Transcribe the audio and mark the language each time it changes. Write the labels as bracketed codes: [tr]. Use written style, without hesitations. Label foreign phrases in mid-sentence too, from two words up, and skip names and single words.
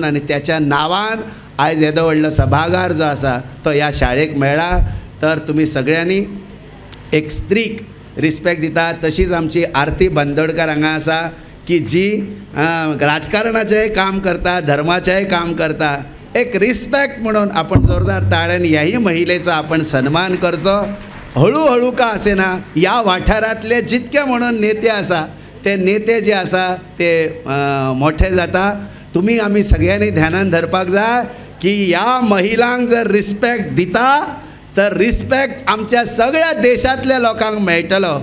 [kok] आणि त्याच्या नांवान आयज येदो व्हडलो सभागार जो आसा तो ह्या शाळेक मेळ्ळा. तर तुम्ही सगळ्यांनी एक स्त्रीक रिस्पेक्ट दिता. तशीच आमची आरती बांदोडकर हांगा आसा की जी राजकारणाचेंय काम करता, धर्माचेंय काम करता. एक रिस्पेक्ट म्हणून आपण जोरदार ताळ्यान ह्याही महिलेचो आपण सन्मान करचो. हळूहळू का असेना या वाठारांतले जितके म्हणून नेते आसा ते नेते जे आसा ते मोठे जाता. तुम्ही आमी सगळ्यांनी ध्यानान धरपाक जाय की ह्या महिलांक जर रिस्पेक्ट दिता तर रिस्पेक्ट आमच्या सगळ्या देशातल्या लोकांक मेळटलो.